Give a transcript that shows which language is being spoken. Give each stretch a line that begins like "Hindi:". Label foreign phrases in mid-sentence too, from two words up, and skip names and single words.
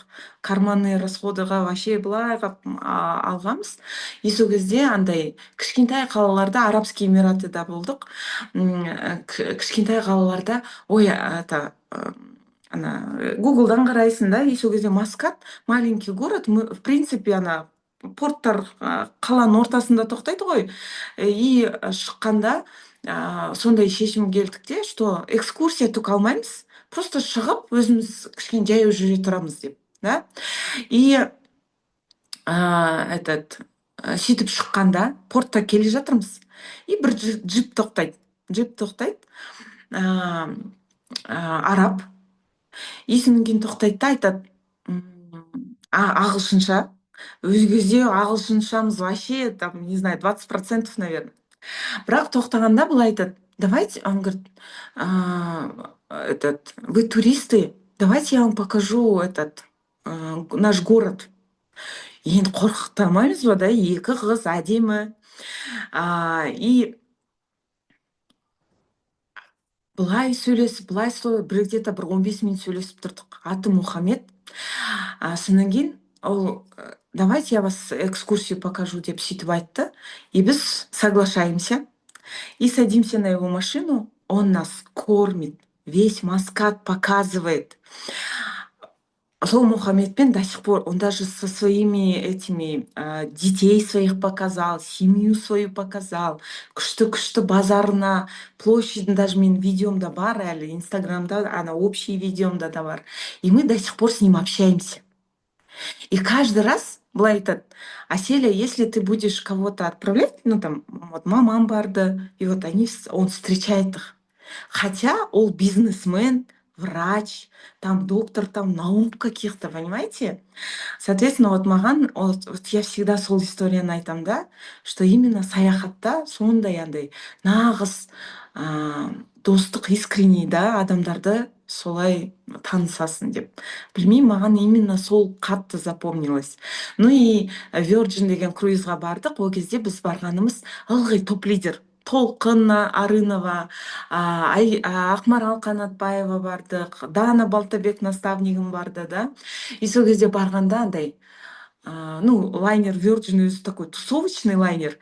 Russian: Карманный расходыға
Kazakh: вообще былай қап алғанбыз. И сол кезде андай кішкентай қалаларда, Арабский Эмиратыда болдық. Кішкентай қалаларда, ой, Гуглдан қарайсың да, и сол кезде Маскат,
Russian: маленький город, мы, в принципе,
Kazakh: порттар қаланың ортасында тоқтайды ғой. И шыққанда сондай шешім келдік те,
Russian: что экскурсия
Kazakh: түк алмаймыз, просто шығып өзіміз кішкене жаяу жүре тұрамыз деп, да. И сөйтіп шыққанда портқа келе жатырмыз, и бір джип тоқтайды, араб. И содан кейін тоқтайды да айтады, ағылшынша. Өз кезде ағылшыншамыз вообще, там,
Russian: не знаю,
Kazakh: 20%, наверное. Бірақ тоқтағанда былай айтады,
Russian: давайте, он говорит, вы туристы, давайте я вам покажу наш город.
Kazakh: Енді қорқытамаймыз ба, да, екі қыз әдемі. И былай сөйлесіп, где-то бір 15 минут сөйлесіп тұрдық. Аты Мұхаммед. Содан кейін ол,
Russian: давайте я вас экскурсию покажу
Kazakh: деп сөйтіп айтты.
Russian: И біз соглашаемся. И садимся на его машину. Он нас кормит. Весь Маскат показывает. Сол Мухаммедпен до сих пор, он даже со своими детей своих показал, семью свою показал,
Kazakh: күшті базарына, площадь, даже менің видеомда бар әлі, инстаграмда, общий видеомда да бар.
Russian: И мы до сих пор с ним общаемся. И каждый раз
Kazakh: былай айтады,
Russian: Аселя, если ты будешь кого-то отправлять, там, вот
Kazakh: мамам барды,
Russian: и вот он встречает их. Хотя он бизнесмен, врач, там доктор, там наук каких-то, понимаете?
Kazakh: Соответственно, вот маған,
Russian: вот я всегда
Kazakh: сол историяны айтам да,
Russian: что именно
Kazakh: саяхатта сондай андай нағыз достық искренний, да, адамдарды солай танысасың деп. Білмеймін, маған именно сол қатты запомнилось. Ну и Virgin деген круизға бардық. Ол кезде біз барғанымыз ылғи топ-лидер. Толқын Арынова, Ақмарал Қанатбаева бардық, Дана Балтабек наставнигім барды, да. И сол кезде барғанда андай, лайнер Virgin өзі
Russian: такой тусовочный лайнер.